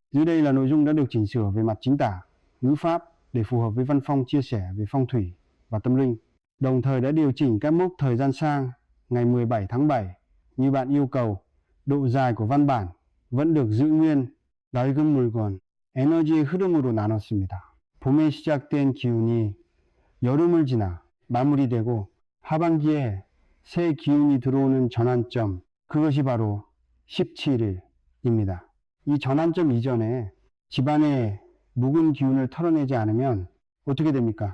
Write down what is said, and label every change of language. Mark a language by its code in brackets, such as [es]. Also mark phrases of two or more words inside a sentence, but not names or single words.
[vi] Dưới đây là nội dung đã được chỉnh sửa về mặt chính tả, ngữ pháp để phù hợp với văn phong chia sẻ về phong thủy và tâm linh. Đồng thời đã điều chỉnh các mốc thời gian sang ngày 17 tháng 7 như bạn yêu cầu. độ dài của văn bản vẫn được giữ nguyên. [ko] 낡은 물건, 에너지의 흐름으로 나눴습니다. 봄에 시작된 기운이 여름을 지나 마무리되고 하반기에 새 기운이 들어오는 전환점, 그것이 바로 17일입니다. 이 전환점 이전에 집안의 묵은 기운을 털어내지 않으면 어떻게 됩니까?